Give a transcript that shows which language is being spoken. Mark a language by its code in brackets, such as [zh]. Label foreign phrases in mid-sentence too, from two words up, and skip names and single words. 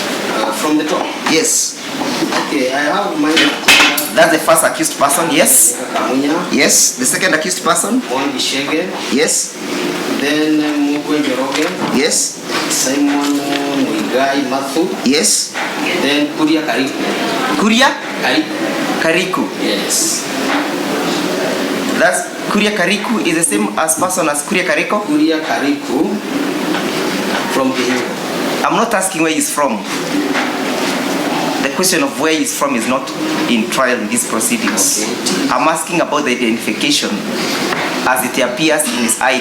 [en] From the top? Yes. Okay. Okay, I have Maina. That's the first accused person, yes. Kamunya. Yes. The second accused person, Mondi Shege. yes. Then Mugwe Njoroge. Yes. Simon Muigai Mathu. Yes. Then Kuria Kariku. Kuria Kariku. Kariku. Yes. That's Kuria Kariku is the same as person as Kuria Kariko. Kuria Kariku from Kihingo. I'm not asking where he's from. The question of where he's from is not in trial in these proceedings. Okay. I'm asking about the identification as it appears in his ID.